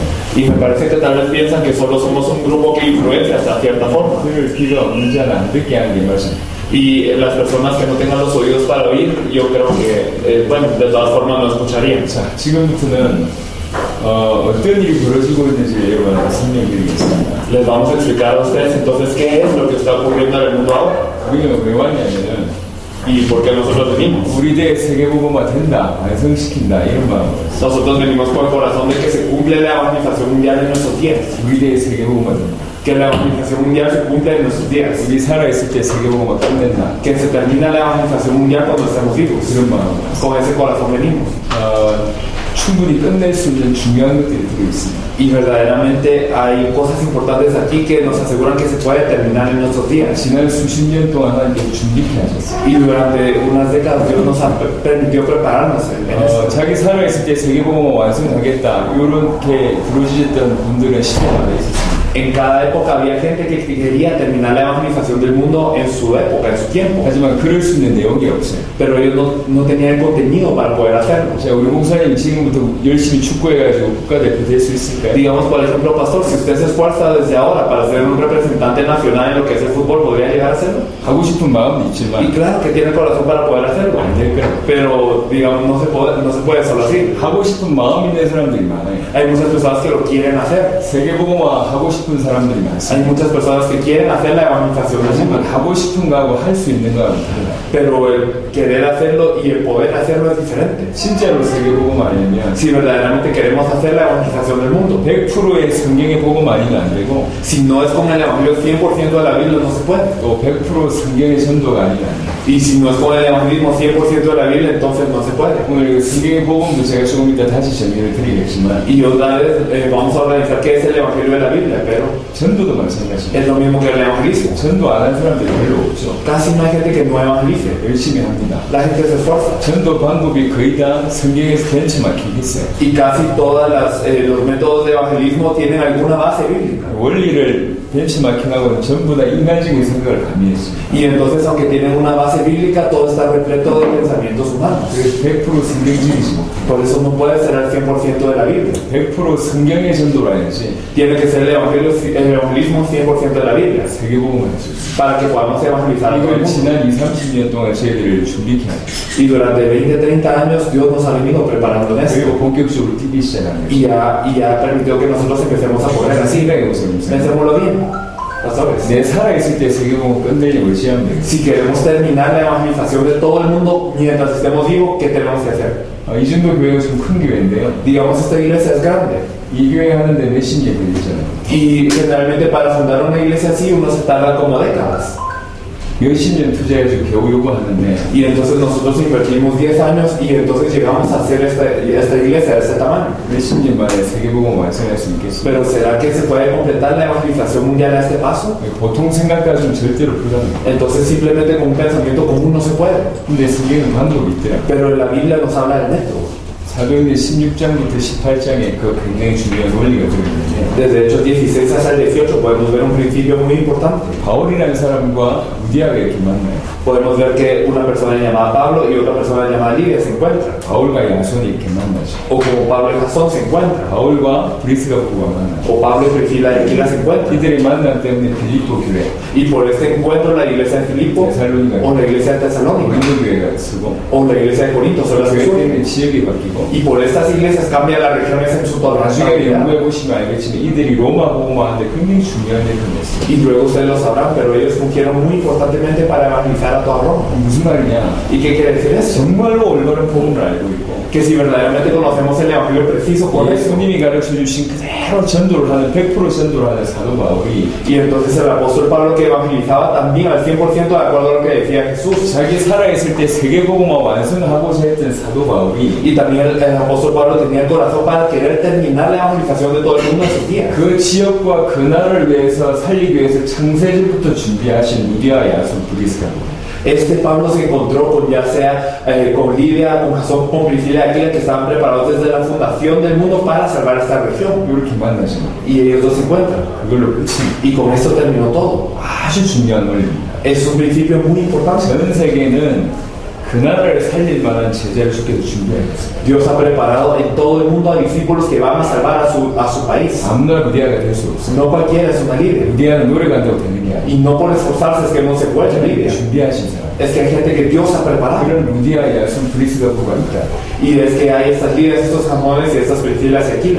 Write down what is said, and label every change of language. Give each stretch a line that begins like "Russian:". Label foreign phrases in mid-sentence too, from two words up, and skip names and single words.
Spanish: Y me parece que tal vez piensan que solo somos un grupo que influencia hasta cierta forma.
Korean: 들을 귀가 없는 자는 안 듣게 하는 게 말씀.
Spanish: Y las personas que no tengan los oídos para oír, yo creo que, bueno, de todas formas no escucharían.
Korean: 자, 지금부터는 어떤 일이 벌어지고 있는지 여러분한테 설명드리겠습니다.
Spanish: Les vamos a explicar a ustedes entonces qué es lo que está ocurriendo en el mundo ahora
Korean: 우리는 왜 왔냐면은
Spanish: y por qué nosotros venimos.
Korean: 우리 대에 세계복음화 된다, 완성시킨다 이런 마음으로
Spanish: Nosotros venimos con el corazón de que se cumple la evangelización mundial en nuestros días.
Korean: 우리 대에 세계복음화 된다.
Spanish: Que la evangelización mundial se cumple en nuestros días.
Korean: 우리 살아있을 때 세계복음화 끝낸다.
Spanish: Que se termina la evangelización mundial cuando estemos vivos.
Korean: 그런 마음으로
Spanish: Con ese corazón venimos.
Korean: 충분히 끝낼 수 있는 중요한 것들이 들어있습니다.
Spanish: Y verdaderamente hay cosas importantes aquí que nos aseguran que se puede terminar en nuestros días.
Korean: 지난 수십 년 동안 하나님께서 준비케 하셨어요.
Spanish: Y durante unas décadas Dios nos permitió prepararnos en eso.
Korean: 자기 살아있을 때 세계복음화 완성하겠다 이렇게 부르짖었던 분들은 시대마다 있었습니다.
Spanish: En cada época había gente que quería terminar la evangelización del mundo en su época, en su tiempo.
Korean: 하지만 그럴 수 있는 내용이 없어요.
Spanish: Pero ellos no tenían el contenido para poder hacerlo.
Korean: 자, 우리 목사님 지금부터 열심히 축구해가지고 국가대표 될 수 있을까요?
Spanish: Digamos, por ejemplo, pastor, si usted se esfuerza desde ahora para ser un representante nacional en lo que es el fútbol, ¿podría llegar a hacerlo?
Korean: 하고 싶은 마음도
Spanish: Y
Korean: 있지만
Spanish: claro que tiene el corazón para poder hacerlo.
Korean: 안 될 거예요.
Spanish: Pero, digamos, no se puede solo así.
Korean: 하고 싶은 마음 있는 사람들이 많아요.
Spanish: Hay muchas personas que lo quieren hacer.
Korean: 세계복음화 하고 싶은 사람들이 많습니다.
Spanish: Hay muchas personas que quieren hacer la evangelización del mundo.
Korean: 하지만 하고 싶은 거하고 할 수 있는 거하고 달라요.
Spanish: Pero el querer hacerlo y el poder hacerlo es diferente.
Korean: 진짜로 세계복음 아니면
Spanish: Si verdaderamente queremos hacer la evangelización del mundo,
Korean: 100%의 성경의 복음 아니면 안 되고
Spanish: si no es con el evangelio 100% de la Biblia, no se puede.
Korean: 또 100% 성경의 전도가 아니면 안 돼요.
Spanish: Y si no es con el evangelismo 100% de la Biblia, entonces no se puede.
Korean: 오늘 성경의 복음도 제가 조금 이따 다시 정리를 드리겠지만
Spanish: Y otra vez vamos a organizar qué es el evangelio de la Biblia, pero
Korean: 전도도 마찬가지입니다.
Spanish: es lo mismo que el evangelismo.
Korean: 전도 안 한 사람들이 별로 없죠.
Spanish: Casi no hay gente que no evangelice.
Korean: 열심히 합니다.
Spanish: La gente se esfuerza.
Korean: 전도 방법이 거의 다 성경에서 벤치마킹했어요.
Spanish: Y casi todos los métodos de evangelismo tienen alguna base bíblica.
Korean: 원리를 벤치마킹하고는 전부 다 인간적인 생각을 가미했습니다.
Spanish: Y entonces, aunque tienen una base bíblica, todo está repleto de pensamientos humanos.
Korean: 그래서 100% 성경적이지 못해요.
Spanish: Por eso no puede ser al 100% de la Biblia.
Korean: 100% 성경의 전도라야지
Spanish: Tiene que ser el evangelismo 100% de la Biblia.
Korean: 세계복음을 할수 있어요.
Spanish: Para que podamos evangelizar a todo el
Korean: 이걸
Spanish: mundo.
Korean: 지난 20-30년 동안 저희들을 준비케 하죠.
Spanish: Y durante 20, 30 años Dios nos ha venido preparando en
Korean: 그리고
Spanish: esto.
Korean: 본격적으로 뛰기 시작하는
Spanish: Y ha permitido que nosotros empecemos a poder así.
Korean: 생각해 보세요.
Spanish: Pensémoslo bien, pastores.
Korean: 내 살아있을 때 세계복음 끝내려고 지하면 되겠어요.
Spanish: Si queremos terminar la evangelización de todo el mundo mientras estemos vivos, ¿qué tenemos que hacer?
Korean: 이 정도 교회가 좀 큰 교회인데요.
Spanish: Digamos, esta iglesia es grande.
Korean: 이 교회 하는데 몇십 년 걸리잖아요.
Spanish: Y generalmente para fundar una iglesia así uno se tarda como décadas.
Korean: 몇십 년 투자해서 겨우 요거 하는데
Spanish: Y entonces nosotros invertimos 10 años y entonces llegamos a hacer esta iglesia de este tamaño.
Korean: 몇십 년 만에 세계복음 완성할 수 있겠어요?
Spanish: Pero ¿será que se puede completar la evangelización mundial a este paso?
Korean: 보통 생각 가지고는 절대로 불가능해요.
Spanish: Entonces simplemente con un pensamiento común no se puede.
Korean: 근데 성경은 방법이 있더라고요.
Spanish: Pero la Biblia nos habla del método.
Korean: 사도행전 16장부터 18장에 그 굉장히 중요한 원리가 들어있는데
Spanish: Desde Hechos 16 hasta el 18 podemos ver un principio muy importante.
Korean: 바울이라는 사람과 루디아가 이렇게 만나요.
Spanish: Podemos ver que una persona llamada Pablo y otra persona llamada Lidia se encuentran.
Korean: 바울과 야손이 이렇게 만나죠.
Spanish: O como Pablo y Jasón se encuentran.
Korean: 바울과 브리스가 부부가 만나죠.
Spanish: O Pablo y Priscila y Aquila se encuentran.
Korean: 이들의 만남 때문에 빌립보 교회,
Spanish: Y por este encuentro la iglesia de Filipo o la iglesia de Tesalónica
Korean: 고린도 교회가 쓰고
Spanish: o la iglesia de Corinto son las
Korean: 교회
Spanish: que surgen.
Korean: 때문에 지역이 바뀌고
Spanish: Y por estas iglesias cambia las regiones en su
Korean: 나중에
Spanish: totalidad.
Korean: 연구해 보시면 알겠지만 이들이 로마 복음화하는데 굉장히 중요한 역할을 했어요.
Spanish: Y luego ustedes lo sabrán, pero ellos fungieron muy importantemente para evangelizar a toda Roma.
Korean: 무슨 말이냐?
Spanish: ¿Y qué quiere decir eso?
Korean: 정말로 올바른 복음을 알고 있고
Spanish: Que si verdaderamente conocemos el evangelio preciso por eso.
Korean: 예수님이 가르쳐 주신 그대로 전도를 하는 100% 전도를 하는 사도 바울이
Spanish: Y entonces el apóstol Pablo que evangelizaba también al 100% de acuerdo a lo que decía Jesús.
Korean: 자기 살아있을 때 세계복음화 완성하고자 했던 사도 바울이
Spanish: Y también el apóstol Pablo tenía el corazón para querer terminar la evangelización de todo el mundo en sus días.
Korean: 그 지역과 그 나라를 위해서 살리기 위해서 창세전부터 준비하신 루디아 야손 브리스가
Spanish: Este Pablo se encontró con ya sea con Lidia, con Jasón, con Priscila y Aquila que estaban preparados desde la fundación del mundo para salvar esta región.
Korean: 이렇게 만나신 거예요.
Spanish: Y ellos dos se encuentran.
Korean: 그걸로 끝입니다.
Spanish: Y con esto terminó todo.
Korean: 아주 중요한 원리입니다.
Spanish: Es un principio muy importante.
Korean: 전 세계는 그 나라를 살릴 만한 제자를 주께서 준비하셨어요.
Spanish: Dios ha preparado en todo el mundo a discípulos que van a salvar a su país.
Korean: 아무나 루디아가 될 수 없어요.
Spanish: No cualquiera es una líder.
Korean: 루디아는 노래 간다고 되는 게 아니에요.
Spanish: Y no por esforzarse es que no se vuelve líder.
Korean: 준비하신 사람.
Spanish: Es que hay gente que Dios ha preparado.
Korean: 그런 루디아, 야손, 브리스가부가 있다.
Spanish: Y es que hay estas líderes, estos jamones y estas Priscilas y Aquilas.